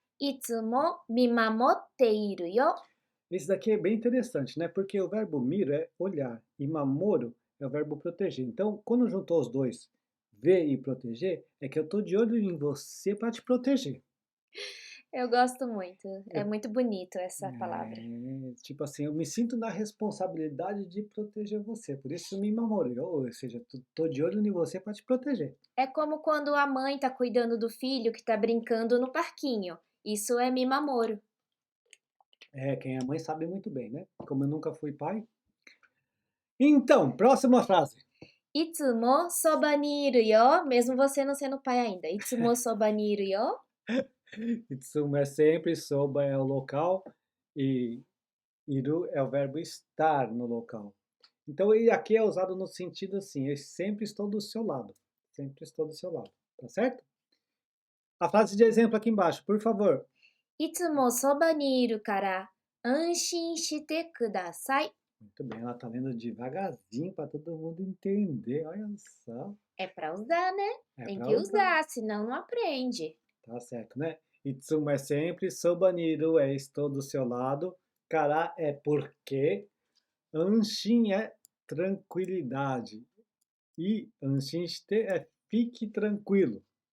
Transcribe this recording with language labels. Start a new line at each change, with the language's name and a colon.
Japanese: いつも見守っているよ。
Portuguese: Esse daqui é bem interessante, né? Porque o verbo miro é olhar e mamoro é o verbo proteger. Então, quando juntou os dois, ver e proteger, é que eu estou de olho em você para te proteger. Eu gosto muito. É Eu- muito bonito essa palavra. tipo assim, eu me sinto na responsabilidade de proteger você. Por isso me mamoro. Ou seja, estou de olho em você para te proteger. É como quando a mãe tá cuidando do filho que tá brincando no parquinho. Isso é mimamoro. É, quem é mãe sabe muito bem, né? Como eu nunca fui pai. Então, próxima frase.
Japanese: いつもそばにいるよ.
Portuguese: Mesmo você não sendo pai ainda.
Japanese: いつもそばにいるよ.
Portuguese: Itsumo é sempre, soba é o local e iru é o verbo estar no local. Então, e aqui é usado no sentido assim, eu sempre estou do seu lado. Sempre estou do seu lado. Tá certo? A frase de exemplo aqui embaixo, por favor.
Japanese: いつもそばにいるから安心してください.
Portuguese: Muito bem, ela tá lendo devagarzinho para todo mundo entender. Olha só. É pra usar, né? É Tem para que usar. usar, senão não aprende. Tá certo, né? Itsumo é sempre, sobaniru é estou do seu lado, kara é porque, anshin é tranquilidade e anshin shite é fique tranquilo.